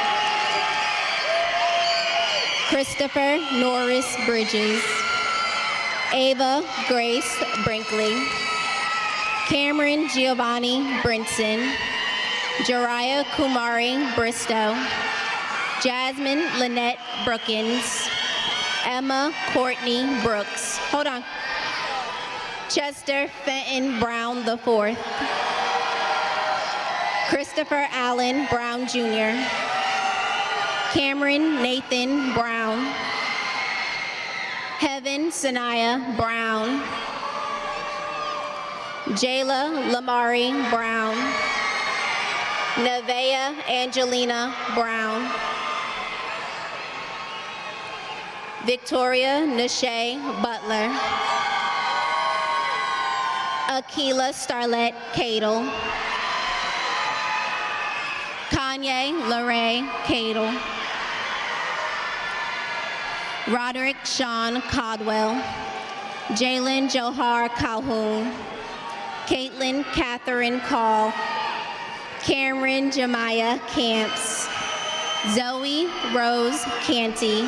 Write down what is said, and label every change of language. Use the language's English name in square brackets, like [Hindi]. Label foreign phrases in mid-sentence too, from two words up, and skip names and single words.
[English] Christopher Norris Bridges. Ava Grace Brinkley. Cameron Giovanni Brinson. Jariah Kumari Bristow. Jasmine Lynette Brookins. Emma Courtney Brooks. Hold on. Chester Fenton Brown IV. Christopher Allen Brown Jr. Cameron Nathan Brown. Heaven Sanaya Brown. Jayla Lamari Brown. Nevaeh Angelina Brown. Victoria Nashay Butler. Akila Starlette Cadle. Kanye Larae Cadle. Roderick Sean Codwell. Jalen Johar Calhoun. Caitlin Catherine Call. Cameron Jemiah Camps. Zoe Rose Canty.